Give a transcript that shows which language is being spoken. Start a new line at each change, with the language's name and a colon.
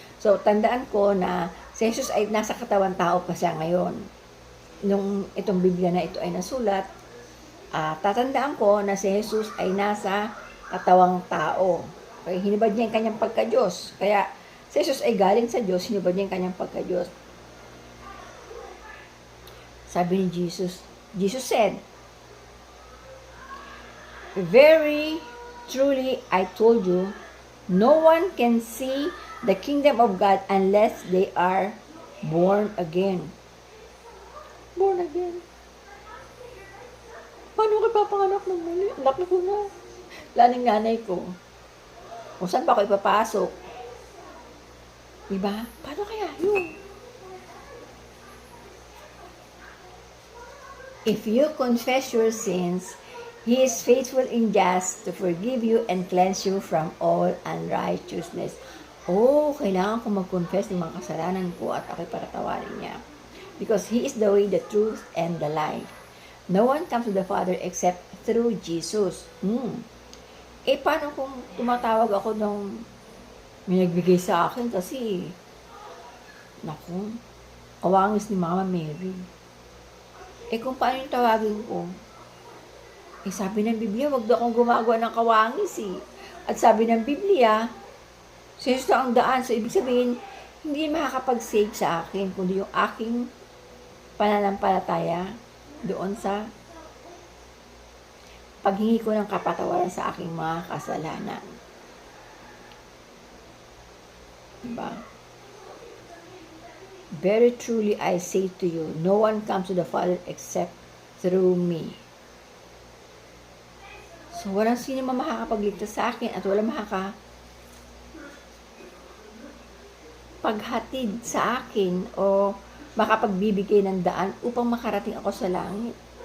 Filipino: So, tandaan ko na si Jesus ay nasa katawan tao pa siya ngayon. Nung itong Biblia na ito ay nasulat, tatandaan ko na si Jesus ay nasa katawang tao. Okay, hinubad niya yung kanyang pagka-Diyos. Kaya, si Jesus ay galing sa Diyos, hinubad niya yung kanyang pagka-Diyos. Sabi ni
English: Jesus said, Very truly I told you, no one can see the kingdom of God unless they are born again. Born again.
Filipino: Paano ka papanganak ng muli? Anak ko na. Laning nanay ko. Kung saan pa ako ipapasok? Diba? Paano kaya yun?
English: If you confess your sins, He is faithful and just to forgive you and cleanse you from all unrighteousness.
Filipino: Kailangan ko mag-confess ng mga kasalanan ko at ako'y patatawarin niya.
English: Because He is the way, the truth, and the life. No one comes to the Father except through Jesus.
Filipino: Paano kung tumatawag ako nung may nagbigay sa akin kasi, kawangis ni Mama Mary. Kung paano yung tawagin ko? Sabi ng Biblia, wag daw akong gumagawa ng kawangis At sabi ng Biblia, sa Jesus na ang daan. So, ibig sabihin, hindi makakapag-save sa akin, kundi yung aking pananampalataya doon sa paghingi ko ng kapatawaran sa aking mga kasalanan. Diba?
English: Very truly I say to you, no one comes to the Father except through me.
Filipino: So, walang sino makakapagligtas sa akin at walang paghatid sa akin o makapagbibigay ng daan upang makarating ako sa langit.